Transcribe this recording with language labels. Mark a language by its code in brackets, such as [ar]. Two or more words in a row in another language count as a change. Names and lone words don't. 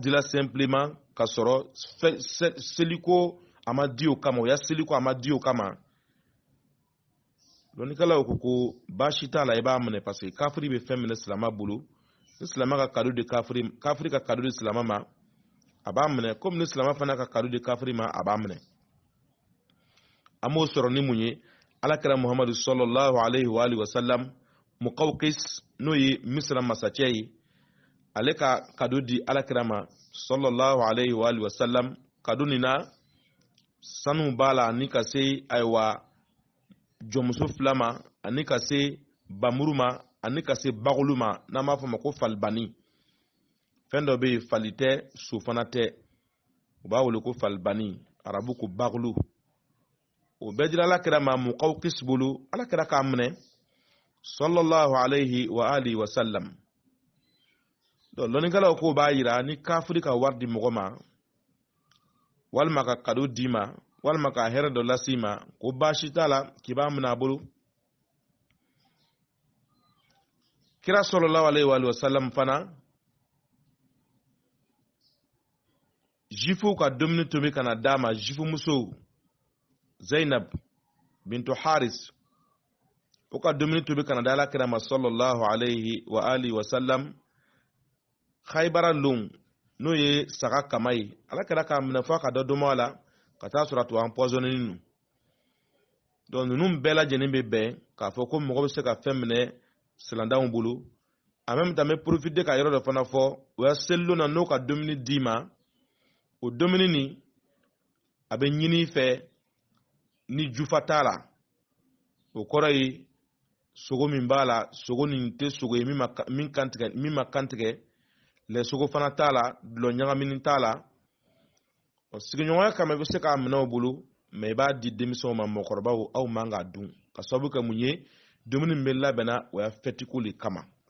[bm] dila simplement ka sɔrɔ seliko a ma di o kama o ya seliko a ma di o kama lɔnnikɛlaw ko baasi t'a la i b'a minɛ [fr] parce que [bm] kafiri bɛ fɛn minɛ silamɛ bolo ni silamɛ ka kado di kafiri ka kado di silamɛ ma a b'a minɛ comme ni silamɛ fana ka kado di kafiri ma a b'a minɛ an b'o sɔrɔ ni mun ye alakira Muhammadu [ar] صلى الله عليه وآله وسلم [bm] Muqawqis n'o ye Misra masacɛ ye ale ka kado di alakira ma [ar] صلى الله عليه وآله وسلم [bm] kado nin na sanu b'a la ani ka se ayiwa jɔnmuso fila ma ani ka se bamuru ma ani ka se bagulu ma n'an b'a fɔ ma ko falibani fɛn dɔ bɛ yen fali tɛ so fana tɛ u b'a wele ko falibani arabu ko bagulu o bɛɛ dira alakira ma Muqawqis bolo alakira k'a minɛ [ar] صلى الله عليه وآله وسلم [bm] donc lɔnnikɛlaw ko b'a yira ni kafiri ka wari di mɔgɔ ma walima ka kado d'i ma walima ka hɛrɛ dɔ lasi ma ko baasi t'a la k'i b'a minɛ a bolo kira [ar] صلى الله عليه وآله وسلم [bm] fana juifu ka dumuni tobi kana d'a ma juifu muso Zainab bintu Haris o ka dumuni tobi kana da alakira ma [ar] صلى الله عليه وآله وسلم [bm] Khaybara lon n'o ye saga kama ye alakira k'a minɛ fɔ ka dɔ dɔmɔ a la ka taa sɔrɔ a tun empoisonné nu donc ninnu bɛɛ lajɛlen bɛ bɛn k'a fɔ ko mɔgɔ bɛ se ka fɛn minɛ silandanw bolo en [fr] même temps [bm] n bɛ profiter ka yɔrɔ dɔ fana fɔ o ya selilon na n'o ka dumuni d'i ma o dumuni nin a bɛ ɲini fɛ ni jufa t'a la o kɔrɔ ye sogo min b'a la sogo nin tɛ sogo ye min ma kantigɛ lɛ sogo fana t'a la dulɔ ɲagamini t'a la sigiɲɔgɔnya kama i bɛ se k'a minɛ o bolo mais i b'a di denmisɛnw ma mɔgɔkɔrɔbaw aw man k'a dun ka sababu kɛ mun ye dumuni min bɛ labɛnna o y'a fɛtiko de kama